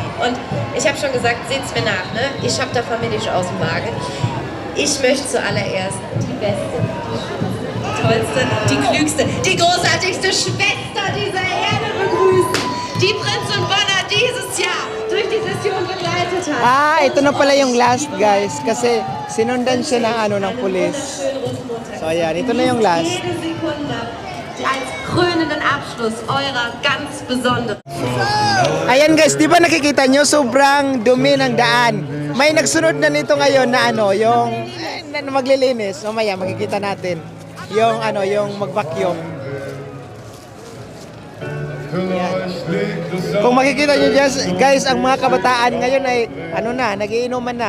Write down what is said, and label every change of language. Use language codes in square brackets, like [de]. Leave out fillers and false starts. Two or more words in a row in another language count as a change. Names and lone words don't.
[de] Und ich habe schon gesagt, seht's mir nach, ne? Ich habe da familisch aus dem Wagen. Ich möchte zuallererst die beste, die schönste, die tollste, die klügste, die großartigste Schwester dieser Erde begrüßen, die Prinz und Bonner dieses Jahr durch die Session begleitet hat. [tl] Ah, ito na pala yung [en] last guys. [tl] Kasi sinundan siya ng ano ng pulis. So ayan, ito na yung last. [de] Jede Sekunde als krönenden Abschluss eurer ganz besonderen. [tl] Ayan guys, di ba nakikita nyo sobrang dumi ng daan? May nagsunod na nito ngayon na ano, yung na maglilinis. Mamaya makikita natin. Yung ano, yung mag-vacuum. Ayan. Kung makikita nyo guys, ang mga kabataan ngayon ay ano na, nagiinuman na.